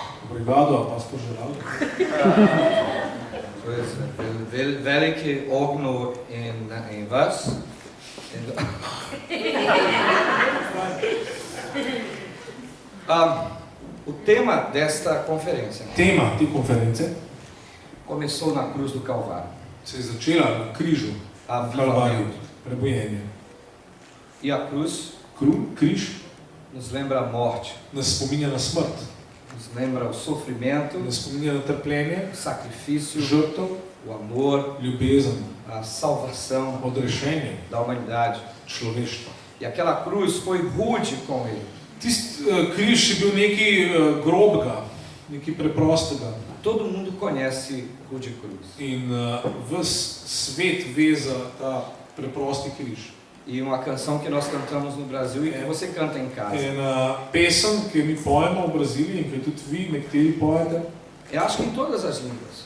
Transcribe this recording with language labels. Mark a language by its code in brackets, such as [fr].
[pt] Obrigado, pastor Geraldo. Velike ogno in vas. O tema desta conferência [sl] Tema te konference [pt] começou na cruz do Calvário. [sl] se je začela na križu, Kalvarju, [pt] Avivamento. [sl] prebojenje. [pt] E a cruz [sl] Križ [pt] nos lembra a morte, [sl] nas spominja na smrt, [pt] nos lembra o sofrimento, [sl] nas spominja na trpljenje, [pt] o sacrifício, [sl] žrtev, [pt] o amor, [sl] ljubezen, [pt] a salvação [sl] odrešenje [pt] da humanidade. [sl] človeštva. [pt] E aquela cruz foi rude com ele. [sl] Tisti križ je bil nekaj grobega, nekaj preprostega [pt] Todo mundo conhece Rude Cruz. [sl] in ves svet ve za ta preprosti križ. [pt] E uma canção que nós cantamos no Brasil e que você canta em casa. [sl] Ena pesem, ki jo mi pojemo v Braziliji in ki jo tudi vi nekateri pojete, [pt] Eu acho que em todas as línguas.